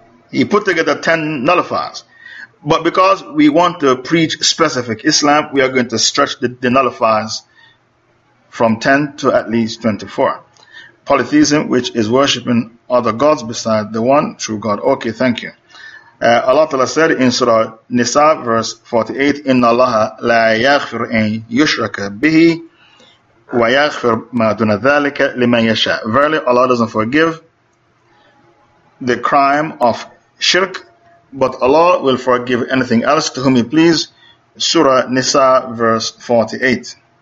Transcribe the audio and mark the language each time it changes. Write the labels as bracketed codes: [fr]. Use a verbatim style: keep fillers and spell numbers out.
[en] He put together ten nullifiers. But because we want to preach specific Islam, we are going to stretch the, the nullifiers from ten to at least twenty-four. Polytheism, which is worshipping other gods beside the one true God. Okay, thank you. Uh, Allah Ta'ala said in Surah Nisa, verse forty-eight, [ar] إِنَّ اللَّهَ لَا يَغْفِرْ أَنْ يُشْرَكَ بِهِ وَيَغْفِرْ مَا دُونَ ذَلِكَ لِمَنْ يَشَاءُ. [en] Verily, Allah doesn't forgive the crime of shirk, but Allah will forgive anything else to whom He please. Surah Nisa, verse forty-eight.